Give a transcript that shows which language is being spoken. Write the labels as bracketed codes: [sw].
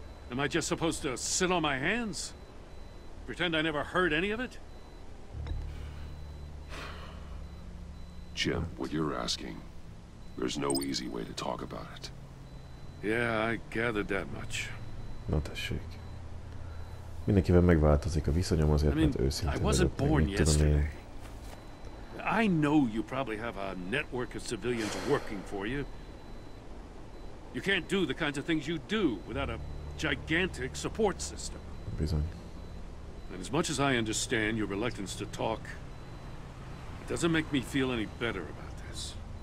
[en] Am I just supposed to sit on my hands? Pretend I never heard any of it? Jim, what you're asking, there's no easy way to talk about it. Yeah, I gathered that much. [hu] Na tessék. Mindenkivel megváltozik a viszonyom azért, mert őszinte vagyok, meg mit tudom én. [en] I know you probably have a network of civilians working for you. You can't do the kinds of things you do without a gigantic support system. [hu] Bizony. [en] And as much as I understand your reluctance to talk, it doesn't make me feel any better about this.